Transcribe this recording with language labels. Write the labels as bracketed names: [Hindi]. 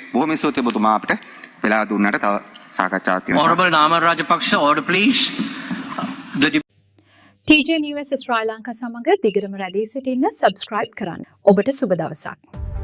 [Sinhala] බොහොම ස්තුතියි ඔබතුමා අපිට වෙලා දුන්නට තව සාකච්ඡාවක් තියෙනවා. [English] Honorable Namal Rajapaksa, order please. [Sinhala] TJ News ශ්‍රී ලංකා සමග දිගටම රැඳී සිටින්න subscribe කරන්න. ඔබට සුබ දවසක්.